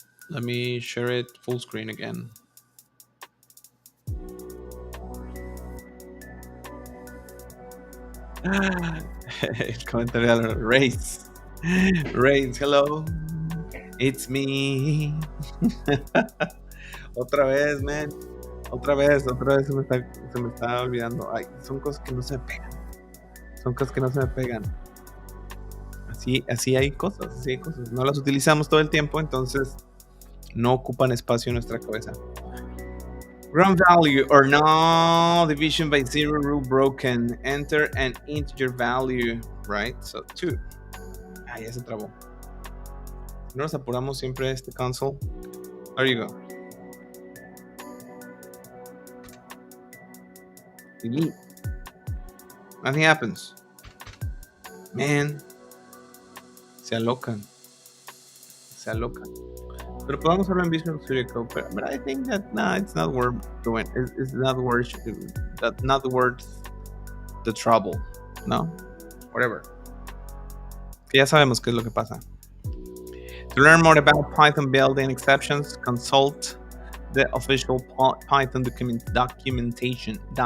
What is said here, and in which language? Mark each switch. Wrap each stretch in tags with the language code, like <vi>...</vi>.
<en>Let me share it full screen again.</en> <es>El comentario de Race,</es> <en>hello, it's me.</en> <es>Otra vez, man. Otra vez se me está olvidando. Ay, son cosas que no se me pegan. Así hay cosas. No las utilizamos todo el tiempo, entonces no ocupan espacio en nuestra cabeza.</es> <en>Ground value or no division by zero rule broken. Enter an integer value, right? So 2.</en> <es>Ya se trabó. No nos apuramos siempre este console.</es> <en>There you go. Delete. Nothing happens. Man.</en> <es>Se alocan. Pero podemos hablar en</es> <en>Visual Studio Code, but I think that it's not worth doing. It's not worth the trouble, no? Whatever.</en> <es>Ya sabemos qué es lo que pasa.</es> <en>To learn more about Python building exceptions, consult the official Python documentation.</en>